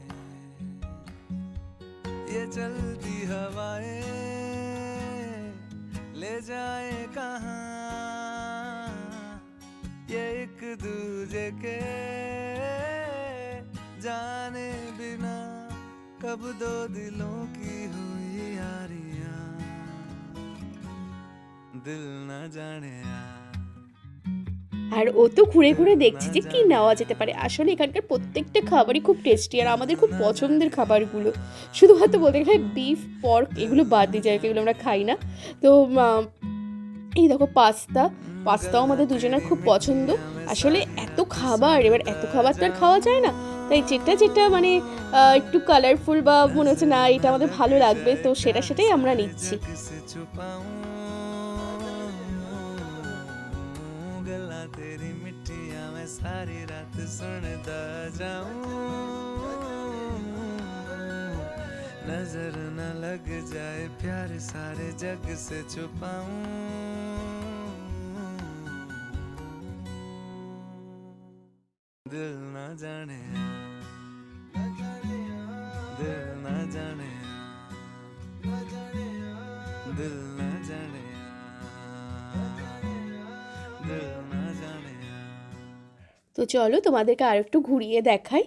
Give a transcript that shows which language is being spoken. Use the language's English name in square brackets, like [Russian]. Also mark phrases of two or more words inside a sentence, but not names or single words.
[Hindi] ये चलती हवाएं ले जाए कहाँ ये एक दूजे के जाने बिना कब दो दिलों की हुई यारियां दिल न जाने यार [Bangla] আর ও তো ঘুরে ঘুরে দেখছি যে কি নেওয়া যেতে পারে। আসলে এখানকার প্রত্যেকটা খাবারই খুব টেস্টি আর আমাদের খুব পছন্দের খাবারগুলো। শুধুমাত্র বলতে গেলে বিফ, পর্ক এগুলো বাদ দিয়ে যায়, এগুলো আমরা খাই না। তো এই দেখো পাস্তাও আমাদের দুজনের খুব পছন্দ। আসলে এত খাবার, এবার এত খাবার তো আর খাওয়া যায় না, তাই যেটা মানে একটু কালারফুল বা মনে হচ্ছে না এটা আমাদের ভালো লাগবে, তো সেটাই আমরা নিচ্ছি। [Hindi] किसे छुपाऊं गला तेरी मिट्टियां मैं सारी रात सुनता जाऊं नजर न लग जाए प्यार सारे जग से छुपाऊं दिल न जाने दिल न जाने दिल न जाने दिल न जाने [Bangla] তো চলো তোমাদেরকে আর একটু ঘুরিয়ে দেখাই।